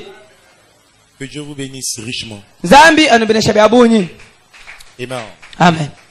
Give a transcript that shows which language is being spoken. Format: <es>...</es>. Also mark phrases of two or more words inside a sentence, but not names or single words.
<fr>Que Dieu vous bénisse richement.</fr> <lu>Zambi anubenesha byabunyi. Amen. Amen.</lu>